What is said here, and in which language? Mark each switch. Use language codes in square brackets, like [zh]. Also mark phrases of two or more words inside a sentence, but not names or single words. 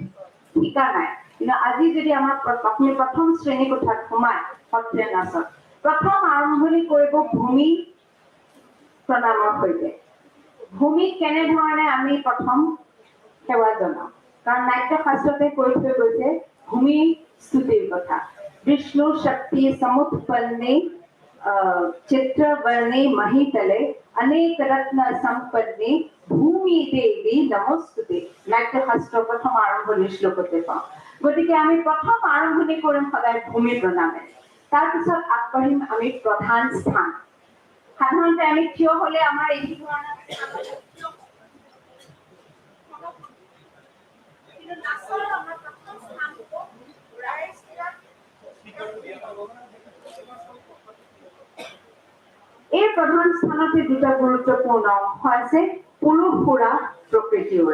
[as] শিকা নাই কিন্তু আজি যদি আমাৰ আপুনি প্ৰথম শ্ৰেণী কোঠাত সোমায় সত্ৰীয়া নাচত প্ৰথম আৰম্ভণি কৰিব ভূমি প্ৰণামৰ সৈতে। ভূমিক কেনেধৰণে আমি প্ৰথম সেৱা জনাওঁ, কাৰণ নাট্যশাস্ত্ৰতে কৈ থৈ গৈছে ভূমি স্তুতিৰ কথা। [sa] विष्णु शक्ति समुत्पन्ने चित्रवर्णे महितले अनेक रत्न संपन्ने भूमि देवी नमोस्तुते। [as] নাট্যশাস্ত্ৰ প্ৰথম আৰম্ভণি শ্লোকতে পাওঁ। গতিকে আমি প্ৰথম আৰম্ভণি কৰিম সদায় ভূমি প্ৰণামে। তাৰপিছত আগবাঢ়িম আমি প্ৰধান স্থান। সাধাৰণতে আমি থিয় হলে আমাৰ এই ধৰণৰ কিন্তু নাচৰ আমাৰ প্ৰথম স্থান হ'ব ৰাইজ এই প্ৰধান স্থানতে দুটা গুৰুত্বপূৰ্ণ অংশ আছে, পুৰুষ উৰা, প্ৰকৃতি উৰা।